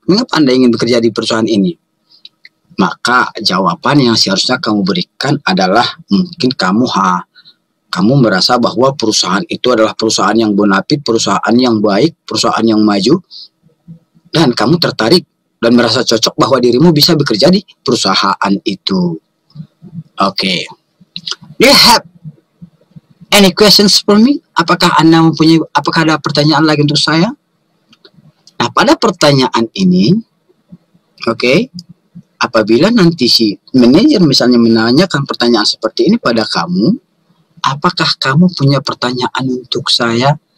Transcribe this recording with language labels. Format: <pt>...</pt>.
<id>Mengapa Anda ingin bekerja di perusahaan ini? Maka jawaban yang seharusnya kamu berikan adalah mungkin kamu merasa bahwa perusahaan itu adalah perusahaan yang bonafit, perusahaan yang baik, perusahaan yang maju, dan kamu tertarik dan merasa cocok bahwa dirimu bisa bekerja di perusahaan itu. Oke.</id> <en>Do you have any questions for me?</en> <id>Apakah ada pertanyaan lagi untuk saya? Nah, pada pertanyaan ini, oke, apabila nanti si manajer misalnya menanyakan pertanyaan seperti ini pada kamu, apakah kamu punya pertanyaan untuk saya?</id>